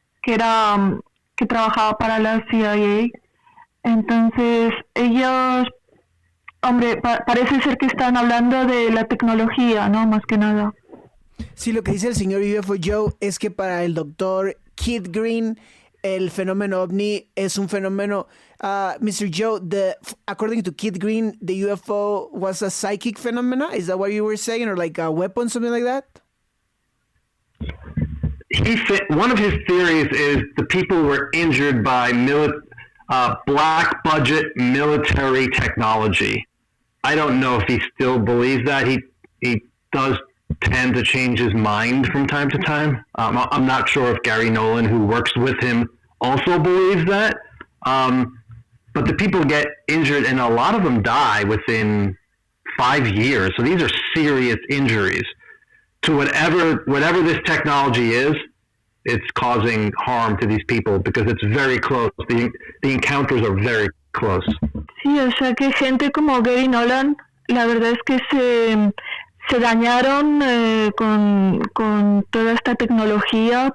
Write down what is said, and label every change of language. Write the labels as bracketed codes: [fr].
[es] que trabajaba para la CIA. Entonces, ellos, hombre, parece ser que están hablando de la tecnología, ¿no? Más que nada. Sí, lo que dice el señor UFO Joe es que para el doctor Kit Green, el fenómeno ovni es un fenómeno. [en] Mr. Joe, according to Kit Green, the UFO was a psychic phenomena. Is that what you were saying, or like a weapon, something like that? One of his theories is the people were injured by black budget military technology. I don't know if he still believes that. He does tend to change his mind from time to time. I'm not sure if Gary Nolan, who works with him, also believes that. But the people get injured, and a lot of them die within 5 years. So these are serious injuries to whatever this technology is. It's causing harm to these people because it's very close. The encounters are very close. [es] Sí, o sea que gente como Gary Nolan, la verdad es que se dañaron con toda esta tecnología.